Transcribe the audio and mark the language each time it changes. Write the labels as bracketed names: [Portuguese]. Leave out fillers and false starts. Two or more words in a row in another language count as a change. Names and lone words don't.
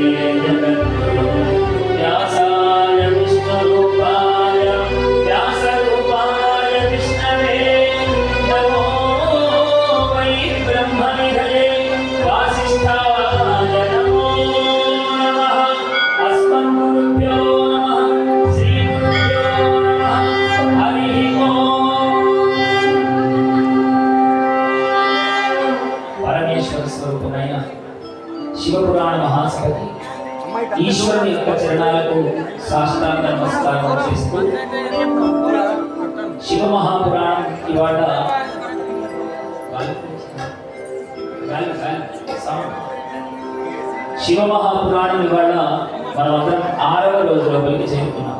[Sanskrit] जगद्गुरुं व्यासाय विष्णुरूपाय व्यासरूपाय विष्णवे नमो वै ब्रह्मनिधये वासिष्ठाय नमो नमः अस्मद्गुरुभ्यो नमः श्रीगुरुभ्यो नमः हरिः [Telugu] ओम् పరమేశ్వర స్వరూపుడైన శివపురాణ మహాసభకి ఈశ్వరుని యొక్క చరణాలకు సాష్టాంగ నమస్కారం చేస్తూ శివ మహాపురాణం ఇవాళ శివ మహాపురాణం ఇవాళ మనమందరం 6వ రోజు లోపలికి చేరుకున్నాం.